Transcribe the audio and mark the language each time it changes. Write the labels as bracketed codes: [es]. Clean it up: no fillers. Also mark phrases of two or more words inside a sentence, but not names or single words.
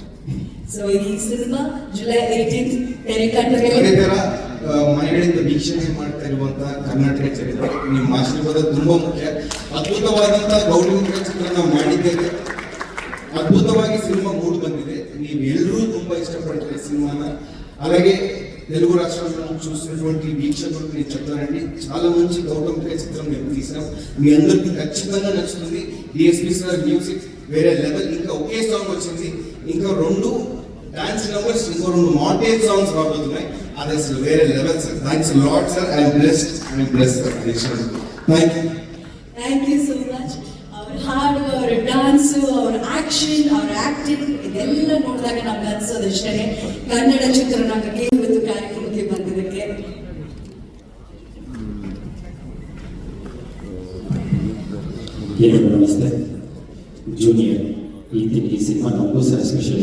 [kn] ಸೊ ಈ ಸಿನಿಮಾ ಜುಲೈ 18 ತೆರೆ ಕಾಣೋದಕ್ಕೆ. ಅದೇ ತರ ಮನೆಗಳಿಂದ ವೀಕ್ಷಣೆ ಮಾಡ್ತಾ ಇರುವಂತಹ ಕರ್ನಾಟಕ ಚರಿತ್ರೆ ನಿಮ್ಮ ಆಶೀರ್ವಾದ ತುಂಬಾ ಮುಖ್ಯ. ಅದ್ಭುತವಾದಂತಹ ಗೌರಿ ಚಿತ್ರ ನಾವು ಮಾಡಿದ್ದೇವೆ. ಅದ್ಭುತವಾಗಿ ಸಿನಿಮಾ ಮೂಡಿ ಬಂದಿದೆ. ನೀವು ಎಲ್ಲರೂ ತುಂಬಾ [te] ఇష్టపడతారు సినిమాన. అలాగే తెలుగు రాష్ట్రాల్లో చూసినటువంటి వీక్షకులకు నేను చెప్తానండి, చాలా మంచి గౌరవంగా చిత్రం మేము తీసాం. మీ అందరికీ ఖచ్చితంగా నచ్చుతుంది. డిఎస్పీ [en] sir music [te] వేరే లెవెల్. ఇంకా ఒకే సాంగ్ వచ్చింది, ఇంకా 2 [en] dance numbers, [te] ఇంకో 2 [en] montage songs [te] రాబోతున్నాయి. అది అసలు వేరే లెవెల్ సార్. [en] thanks lot sir. I'm blessed sir. Thank you. Thank you so much. Our hard work, our dance, our action, our acting, [kn] ಇದೆಲ್ಲ ನೋಡಿದಾಗ ನಮ್ಗೆ ಅನ್ಸೋದು ಇಷ್ಟೇ, ಕನ್ನಡ ಚಿತ್ರರಂಗಕ್ಕೆ ಇವತ್ತು ಕಾರ್ಯಕ್ರಮಕ್ಕೆ ಬಂದಿದ್ದಕ್ಕೆ. ಎಲ್ಲರಿಗೂ ನಮಸ್ತೆ. ಜೂನಿಯರ್ ಈ ಸಿನಿಮಾ ನಮಗೂ ಸಹ ಸ್ಪೆಷಲ್.